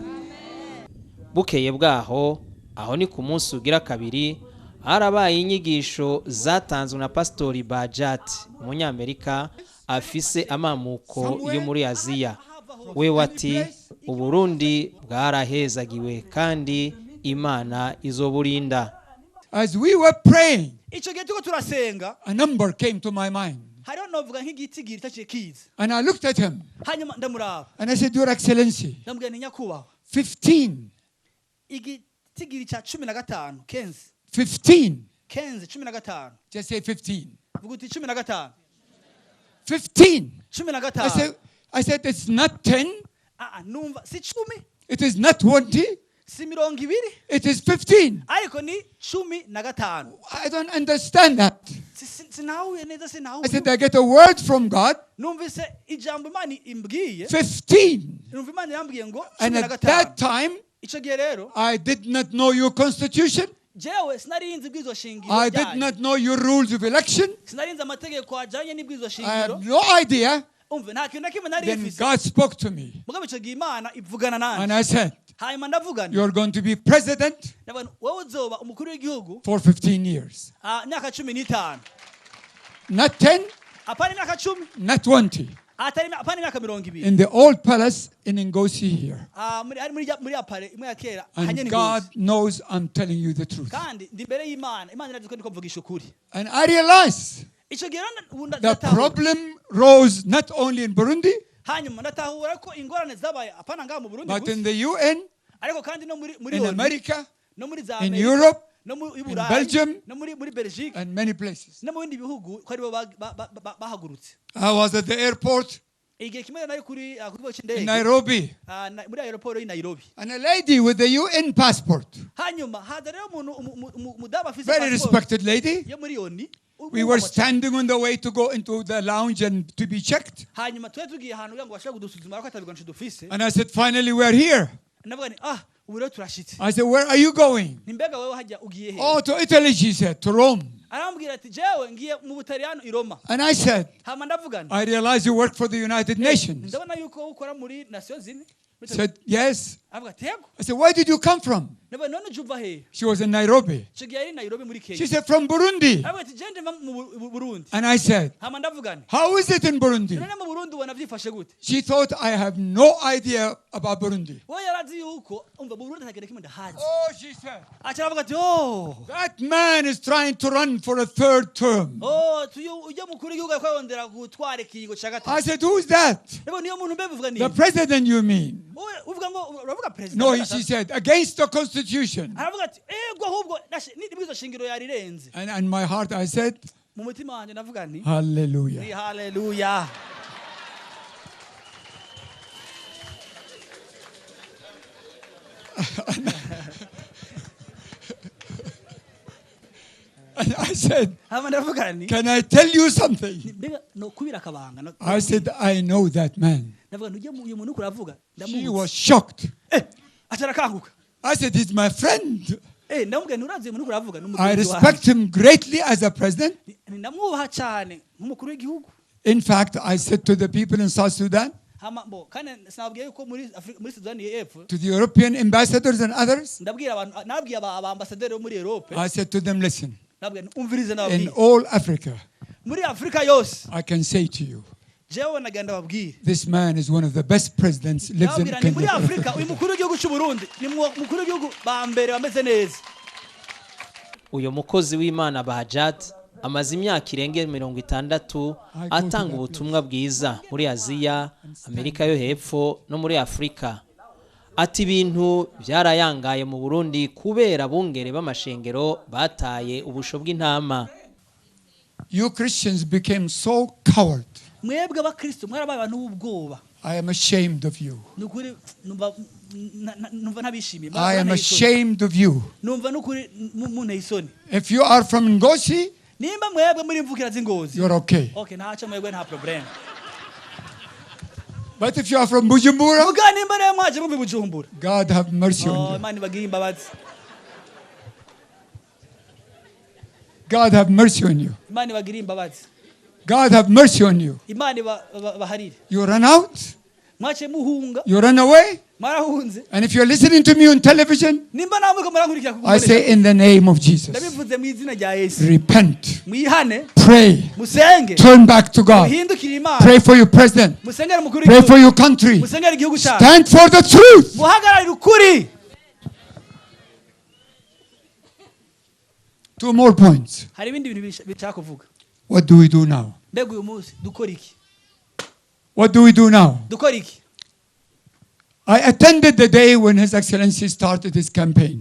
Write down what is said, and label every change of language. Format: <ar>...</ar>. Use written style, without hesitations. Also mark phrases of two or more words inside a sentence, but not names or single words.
<rn>Bukeye bwaho, aho ni ku munsi ugira kabiri, harabaye inyigisho zatanzwe na Pastori Bajat, umunyamerika afise amamuko yo muri Aziya. We wati Uburundi bwarahezagiwe kandi Imana izoburinda.</rn> <en>As we were praying,</en> <rn>Ico gihe tuko turasenga,</rn> <en>a number came to my mind.</en> <rn>hariho novuga nk'igitigiri taciye kiza.</rn> <en>And I looked at him</en> <rn>Hanyuma ndamuraba.</rn> <en>and I said, Your Excellency,</en> <rn>Ndamubwira nti nyakubahwa.</rn> <en>15.</en> <rn>Igitigiri ca 15,</rn> <en>15. 15. Just say 15.</en> <rn>Vuga uti 15. 15. 15.</rn> <en>I said, it's not 10.</en> <rn>Numva si 10,</rn> <en>It is not 20.</en> <rn>si 20,</rn> <en>It is 15.</en> <rn>ariko ni 15.</rn> <en>I don't understand that.</en> <rn>Sinahuye neza, sinahuye.</rn> <en>I said, I get a word from God.</en> <rn>Numvise ijambo Imana imbwiye. 15. Numva Imana yambwiye ngo</rn> <en>And at that 15. time,</en> <rn>Ico gihe rero,</rn> <en>I did not know your constitution.</en> <rn>jewe sinarinzi bwizo shingiro.</rn> <en>I did not know your rules of election.</en> <rn>Sinarinzi amategeko ajanye n'ibwizo</rn> <en>I</en> <rn>shingiro.</rn> <en>have no idea.</en> <rn>Umve nta kintu na kimwe nari</rn> <en>Then</en> <rn>mfise.</rn> <en>God spoke to me.</en> <rn>Mugabe ico gihe Imana ivugana</rn> <en>And</en> <rn>nanje.</rn> <en>I said,</en> <rn>Hanyuma ndavugana.</rn> <en>you're going to be president</en> <rn>Ndabona wowe uzoba umukuru w'igihugu</rn> <en>for 15 years.</en> <rn>imyaka 15.</rn> <en>Not 10,</en> <rn>Apana imyaka 10,</rn> <en>not 20.</en> <rn>apana imyaka 20.</rn> <en>In the old palace in Ngozi here.</en> <rn>Muri apare imwe ya kera</rn> <en>And</en> <rn>hanyene</rn> <en>God ngozi. knows I'm telling you the truth.</en> <rn>Kandi ndi imbere y'Imana, Imana irazi ko ndiko mvugisha ukuri.</rn> <en>And I realized</en> <rn>Ico gihe</rn> <en>the problem rose not only in Burundi,</en> <rn>hanyuma ndatahura ko ingorane zabaye apana ngaha mu Burundi</rn> <en>but in</en> <rn>gusa,</rn> <en>the UN,</en> <rn>ariko kandi no muri</rn> <en>in ONU, America,</en> <rn>no muri za</rn> <en>in Amerika, Europe,</en> <rn>no muri</rn> <en>in Burayi, Belgium,</en> <rn>no muri Belgique,</rn> <en>and many places.</en> <rn>no mu bindi bihugu ko aribo bahagurutse.</rn> <en>I was at the airport</en> <rn>Igihe kimwe nari kuri kigo</rn> <en>in</en> <rn>cy'indege Nairobi, muri aeroport y'i Nairobi.</rn> <en>and a lady with the UN passport,</en> <rn>Hanyuma haza rero umuntu umudamu afise</rn> <en>very passport respected lady,</en> <rn>yo muri ONU.</rn> <en>We were standing on the way to go into the lounge and to be checked.</en> <rn>hanyuma twe tugiye ahantu kugira ngo bashobore kudusuzuma ko atabigwanisho dufise</rn> <en>And I said, finally, we're here.</en> <rn>navuga ni ubu rero turashitse</rn> <en>I said, where are you going?</en> <rn>ni mbega wewe hajya ugiye he</rn> <en>Oh, to Italy, she said, to Rome.</en> <rn>arambwira ati jewe ngiye mu Butaliyano i Roma</rn> <en>And I said,</en> <rn>hama ndavuga ni</rn> <en>I realize you work for the United Nations.</en> <rn>ndabona yuko ukora muri</rn> <fr>Nations Unies</fr> <en>Said, yes.</en> <rn>avuga ati yego</rn> <en>I said, where did you come from?</en> <rn>navuga none uje uva he</rn> <en>She was in Nairobi.</en> <rn>ico gihe ari Nairobi muri</rn> <en>She Kenya said, from Burundi.</en> <rn>avuga ati je ndeva mu Burundi</rn> <en>And I said,</en> <rn>hama ndavuga ni</rn> <en>how is it in Burundi?</en> <rn>none mu Burundi ubona vyifashe gute</rn> <en>She thought I have no idea about Burundi.</en> <rn>we yarazi yuko umva mu Burundi ntakere kimwe ndahazi</rn> <en>Oh, she said,</en> <rn>acha avuga ati oh</rn> <en>that man is trying to run for a third term.</en> <rn>ujya mukuru w'igihugu ariko arondera gutwara ikiringo ca</rn> <en>I</en> <rn>gatatu</rn> <en>said, who's that?</en> <rn>rero niyo muntu mbe bivuga ni</rn> <en>The president, you mean?</en> <rn>uvuga ngo uravuga president</rn> <en>No, she said, against the constitution.</en> <rn>aravuga ati ego ahubwo nibwizo shingiro yarirenze</rn> <en>And in my heart, I said,</en> <rn>mu mutima wanje navuga nti</rn> <en>hallelujah.</en> <rn>ni haleluya</rn> <en>And I said,</en> <rn>hama ndavuga nti</rn> <en>can I tell you something?</en> <rn>mbega no kubira akabanga</rn> <en>I said, I know that man.</en> <rn>ndavuga nti uyu muntu uko uravuga</rn> <en>She</en> <rn>ndamuzi</rn> <en>was shocked.</en> <rn>acha arakanguka</rn> <en>I said, he's my friend.</en> <rn>ndamubwira nti urazi uyu muntu uko uravuga</rn> <en>I</en> <rn>n'umugenzi</rn> <en>respect him greatly as a president.</en> <rn>ndamwubaha cyane nk'umukuru w'igihugu</rn> <en>In fact, I said to the people in South Sudan,</en> <rn>hama bo kandi sinabwiye yuko muri Sudani y'Epfo</rn> <en>to the European ambassadors and others,</en> <rn>ndabwira abantu nabwiye aba ambassadeur bo muri Europe</rn> <en>I said to them, listen,</en> <rn>nabwiye nti umvirize</rn> <en>in</en> <rn>nababwiye</rn> <en>all Africa,</en> <rn>muri Afrika yose</rn> <en>I can say to you,</en> <rn>jewe nagenda babwire</rn> <en>this man is one of the best presidents lives in</en> <rn>nabwira ni muri Kenya. Afrika uyu mukuru w'igihugu cy'u Burundi ni mukuru w'igihugu ba mbere bameze neza uyu mukozi w'Imana Bahajat amaze imyaka irenge 60 atanga ubutumwa bwiza muri Aziya, Amerika yo hepfo no muri Afrika. Ati ibintu byarayangaye mu Burundi kubera bungere b'amashengero bataye ubusho bw'intama.</rn> <en>You Christians became so coward.</en> <rn>mwebwe abakristo mwarabaye abantu b'ubwoba</rn> <en>I am ashamed of you.</en> <rn>nukuri numva ntabishimiye</rn> <en>I am ashamed of you.</en> <rn>numva nukuri muntu isoni</rn> <en>If you are from Ngozi,</en> <rn>nimba mwebwe muri mvukira z'Ingozi</rn> <en>you're okay.</en> <rn>okay ntacyo mwebwe nta problem</rn> <en>But if you are from Bujumbura,</en> <rn>muga nimba rero mwaje mu Bujumbura</rn> <en>God have mercy on you.</en> <rn>Imana ibagire imbabazi</rn> <en>God have mercy on you.</en> <rn>Imana ibagire imbabazi</rn> <en>God have mercy on you.</en> <rn>Imana baharire</rn> <en>You run out,</en> <rn>mwace muhunga</rn> <en>you run away,</en> <rn>marahunze</rn> <en>and if you're listening to me on television,</en> <rn>nimba namwe ko murankurikira</rn> <en>I say in the name of Jesus,</en> <rn>ndabivuze mu izina rya Yesu</rn> <en>repent,</en> <rn>mwihane</rn> <en>pray,</en> <rn>musenge</rn> <en>turn back to God,</en> <rn>muhindukire Imana</rn> <en>pray for your president,</en> <rn>musengere mukuru</rn> <en>pray for</en> <rn>w'igihugu</rn> <en>your country,</en> <rn>musengere igihugu cyacu</rn> <en>stand for the truth.</en> <rn>muhagararire ukuri</rn> <en>2 more points.</en> <rn>hari ibindi bintu bishaka kuvuga</rn> <en>What do we do now?</en> <rn>mbega uyu munsi dukora iki</rn> <en>What do we do now?</en> <rn>dukora iki</rn> <en>I attended the day when His Excellency started his campaign.</en>